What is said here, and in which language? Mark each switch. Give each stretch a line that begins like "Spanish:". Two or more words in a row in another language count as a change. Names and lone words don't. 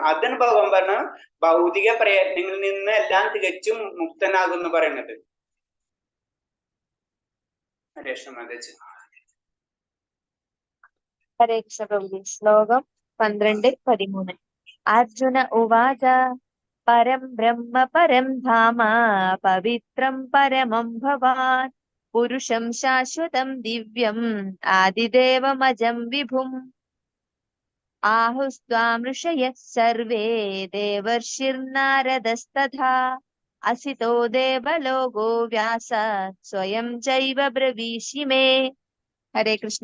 Malayalam: അതാണ് ഭഗവാൻ പറഞ്ഞ ഭൗതിക പ്രയത്നങ്ങളിൽ നിന്ന് എല്ലാം തികച്ചും മുക്തനാകുന്നു പറയുന്നത്. ഹരേ കൃഷ്ണ പ്രഭുജി.
Sanskrit: ശ്ലോകം 12-13. അർജുന ഉവാച പരം ബ്രഹ്മ പരം ധാമ പവിത്രം പരമം ഭവാൻ പുരുഷം ശാശ്വതം ദിവ്യം ആദിദേവമജം വിഭും ആഹുസ്ത്വാം ഋഷയഃ സർവേ ദേവർഷിർനാരദസ്തഥാ അസിതോ ദേവലോകോ വ്യാസ സ്വയം ചൈവ ബ്രവീഷി മേ.
Malayalam: ഹരേ കൃഷ്ണ.